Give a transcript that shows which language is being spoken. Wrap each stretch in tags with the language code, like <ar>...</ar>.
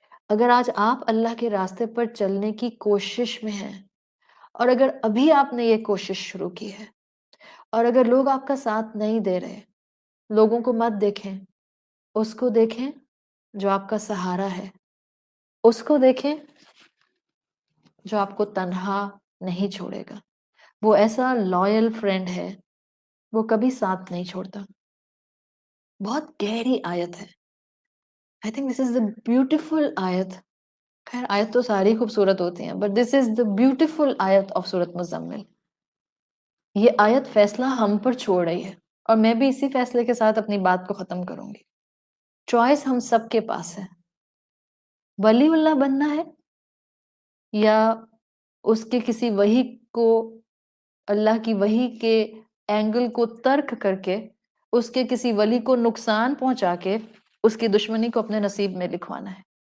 <ur>اگر آج آپ اللہ کے راستے پر چلنے کی کوشش میں ہیں، اور اگر ابھی آپ نے یہ کوشش شروع کی ہے، اور اگر لوگ آپ کا ساتھ نہیں دے رہے، لوگوں کو مت دیکھیں، اس کو دیکھیں جو آپ کا سہارا ہے، اس کو دیکھیں جو آپ کو تنہا نہیں چھوڑے گا. وہ ایسا لائل فرینڈ ہے، وہ کبھی ساتھ نہیں چھوڑتا. بہت گہری آیت ہے.</ur> <en>I think this is the beautiful آیت.</en> <ur>خیر آیت تو ساری خوبصورت ہوتی ہیں،</ur> <en>but this is the beautiful</en> <ur>آیت of سورۃ مزمل. یہ آیت فیصلہ ہم پر چھوڑ رہی ہے، اور میں بھی اسی فیصلے کے ساتھ اپنی بات کو ختم کروں گی. چوائس ہم سب کے پاس ہے. ولی اللہ بننا ہے، یا اس کے کسی وحی کو، اللہ کی وحی کے اینگل کو ترک کر کے اس کے کسی ولی کو نقصان پہنچا کے اس کی دشمنی کو اپنے نصیب میں لکھوانا ہے.</ur>